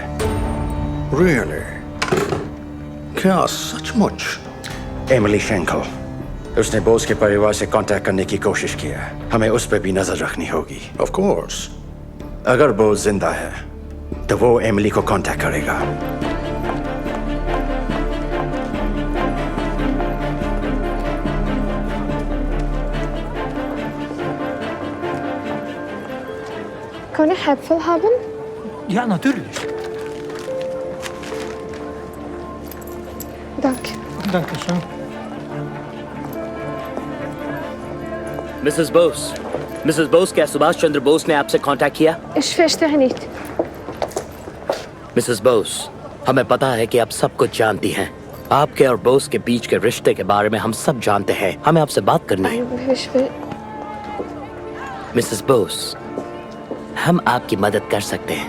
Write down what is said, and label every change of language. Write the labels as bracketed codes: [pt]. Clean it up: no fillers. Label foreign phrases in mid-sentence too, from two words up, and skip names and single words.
[hi] Really? क्या सचमुच? एमिली शेंकल। उसने बोस के परिवार से कांटेक्ट करने की कोशिश की है। हमें उस पर भी नजर रखनी होगी। [en] Of course. [hi] अगर बोस जिंदा है तो वो एमिली को कांटेक्ट करेगा। [de] Kann ich Äpfel haben? Ja, natürlich. Danke. Danke schön. [hi] मिसेस बोस, क्या सुभाष चंद्र बोस ने आपसे कांटेक्ट किया? [de] Ich verstehe nicht. [hi] मिसेस बोस, हमें पता है कि आप सब कुछ जानती हैं। आपके और बोस के बीच के रिश्ते के बारे में हम सब जानते हैं। हमें आपसे बात करनी है। मिसेस बोस, हम आपकी मदद कर सकते हैं।